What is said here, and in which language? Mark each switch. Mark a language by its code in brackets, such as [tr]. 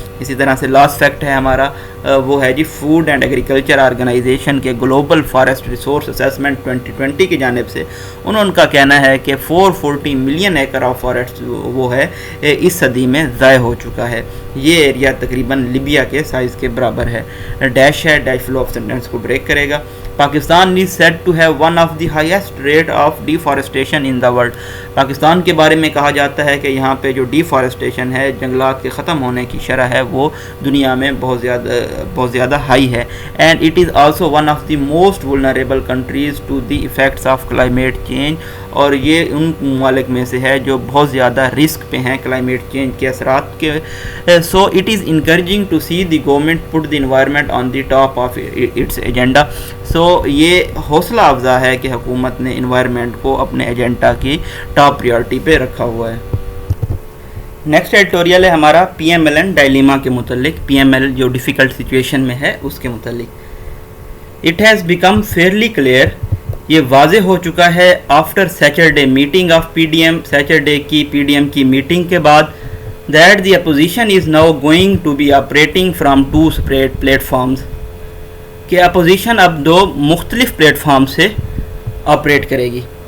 [ur] اسی طرح سے لاسٹ فیکٹ ہے ہمارا، وہ ہے جی فوڈ اینڈ ایگریکلچر آرگنائزیشن کے گلوبل فارسٹ ریسورس اسیسمنٹ 2020 کی جانب سے. انہوں کا کہنا ہے کہ 440 ملین ایکر آف فارسٹ وہ ہے اس صدی میں ضائع ہو چکا ہے. یہ ایریا تقریباً لیبیا کے سائز کے برابر ہے. ڈیش ہے، ڈیش فلو آف سینٹینس کو بریک کرے گا. [en] Pakistan is said to have one of the highest rate of deforestation in the world. [ur] Pakistan کے بارے میں کہا جاتا ہے کہ یہاں پہ جو ڈیفارسٹیشن ہے، جنگلات کے ختم ہونے کی شرح ہے، وہ دنیا میں بہت زیادہ ہائی ہے. [en] and it is also one of the most vulnerable countries to the effects of climate change. [ur] اور یہ ان ممالک میں سے ہے جو بہت زیادہ رسک پہ ہیں کلائمیٹ چینج کے اثرات کے. [en] so it is encouraging to see the government put the environment on the top of its agenda. [ur] so یہ حوصلہ افزا ہے کہ حکومت نے انوائرمنٹ کو اپنے ایجنڈا کی ٹاپ پریورٹی پہ رکھا ہوا ہے. نیکسٹ ایڈیٹوریل ہے ہمارا PMLN ڈائلیما کے متعلق. PML جو ڈیفیکلٹ سچویشن میں ہے اس کے متعلق. [en] It has become fairly clear، [ur] یہ واضح ہو چکا ہے [en] after Saturday meeting of PDM، [ur] Saturday کی PDM کی میٹنگ کے بعد، [en] that the opposition is now going to be operating from 2 separate platforms، [ur] کہ اپوزیشن اب 2 مختلف پلیٹ فارم سے آپریٹ کرے گی.